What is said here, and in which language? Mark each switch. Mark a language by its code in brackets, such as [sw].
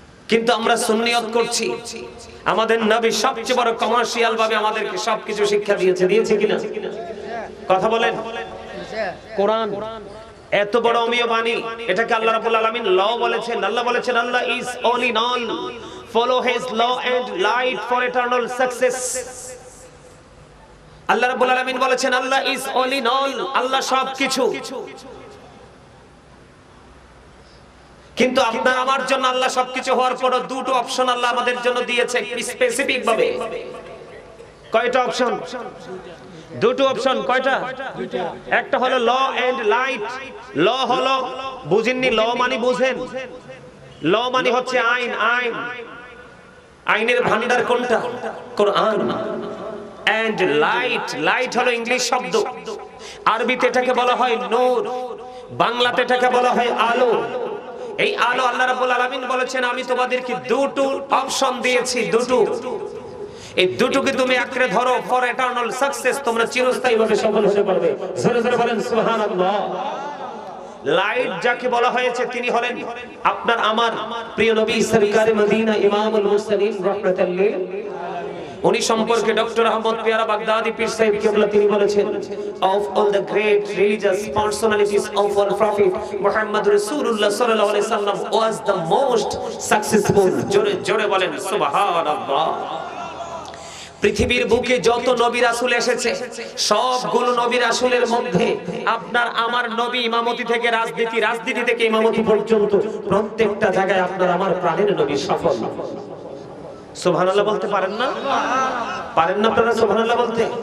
[bn] কিন্তু আমরা সুন্নিয়ত করছি। আমাদের নবী সবচেয়ে বড় কমার্শিয়াল ভাবে আমাদেরকে সবকিছু শিক্ষা দিয়েছে কিনা? কথা বলেন। কোরআন এত বড় অমীয় বাণী, এটাকে আল্লাহ রাব্বুল আলামিন ল বলেছেন। আল্লাহ বলেছেন, আল্লাহ [en] Is all in all, follow his law and light for eternal success. [bn] আল্লাহ রাব্বুল আলামিন বলেছেন আল্লাহ [en] is all in all, [bn] আল্লাহ সবকিছু। কিন্তু আপনার আমার জন্য আল্লাহ সবকিছু হওয়ার পরও দুটো অপশন আল্লাহ আমাদের জন্য দিয়েছে স্পেসিফিক ভাবে। কয়টা অপশন? দুটো অপশন। কয়টা? একটা হলো ল এন্ড লাইট। ল হলো, বুঝেননি? ল মানে বুঝেন? ল মানে হচ্ছে আইন। আইন, আইনের ভান্ডার কোনটা? কোরআন। এন্ড লাইট, লাইট হলো ইংলিশ শব্দ, আরবিতে এটাকে বলা হয় নূর, বাংলাতে এটাকে বলা হয় আলো। এই আলো আল্লাহ রাব্বুল আলামিন বলেছেন আমি তোমাদেরকে দুটো অপশন দিয়েছি, দুটো। এই দুটোকে তুমি আঁকড়ে ধরো [en] for eternal success, [bn] তোমরা চিরস্থায়ীভাবে সফল হতে পারবে। জোরে জোরে বলেন সুবহানাল্লাহ। লাইট যাকে বলা হয়েছে তিনি হলেন আপনার আমার প্রিয় নবী সরকারে মদিনা ইমামুল মুরসালিন রাহমাতাল লিল আলামিন। উনি সম্পর্কে ডক্টর আহমদ পিয়ারা বাগদাদি পীর সাহেব কেবলা তিনি বলেছেন [en] of all the great religious personalities of our prophet Muhammad Rasulullah sallallahu alaihi wasallam was the most successful। [bn] জোরে জোরে বলেন সুবহানাল্লাহ। পৃথিবীর বুকে যত নবী রাসূল এসেছে সবগুলো নবী রাসূলের মধ্যে আপনার আমার নবী ইমামতি থেকে রাজনীতি, রাজনীতি থেকে ইমামতি পর্যন্ত প্রত্যেকটা জায়গায় আপনার আমার প্রাণের নবী সফল। সুবহানাল্লাহ বলতে পারেন না? পারেন না আপনারা সুবহানাল্লাহ বলতে?